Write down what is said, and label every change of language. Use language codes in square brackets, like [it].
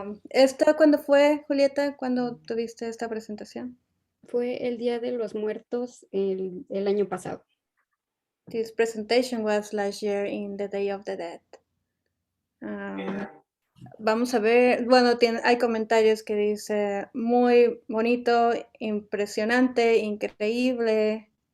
[es] ¿Esto cuándo fue, Julieta, cuando tuviste esta presentación? Fue el Día de los Muertos el año pasado. [en] This presentation was last year in the Day of the Dead. [es] Vamos a ver, bueno, hay comentarios que dice muy bonito, impresionante, increíble.